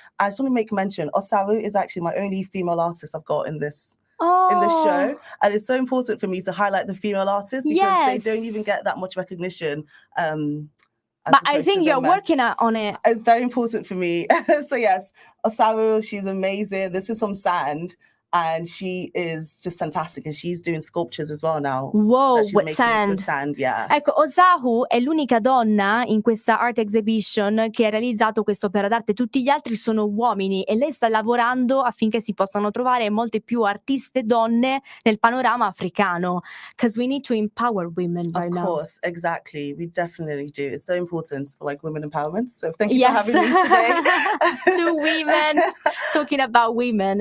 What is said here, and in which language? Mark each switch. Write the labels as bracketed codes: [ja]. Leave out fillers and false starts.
[en] I just want to make mention, Osaru is actually my only female artist I've got in this show, and it's so important for me to highlight the female artists because they don't even get that much recognition. But I think you're working on it. It's very important for me. So yes, Osaru, she's amazing. This is from Sand. And she is just fantastic, and she's doing sculptures as well now. Wow, with sand. With sand, yes. [it] Ecco, Osahu è l'unica donna in questa art exhibition che ha realizzato quest'opera d'arte. Tutti gli altri sono uomini e lei sta lavorando affinché si possano trovare molte più artiste donne nel panorama africano. [en] Because we need to empower women right now. Of course, exactly. We definitely do. It's so important for like women empowerment. So thank you for having me today. Two women talking about women.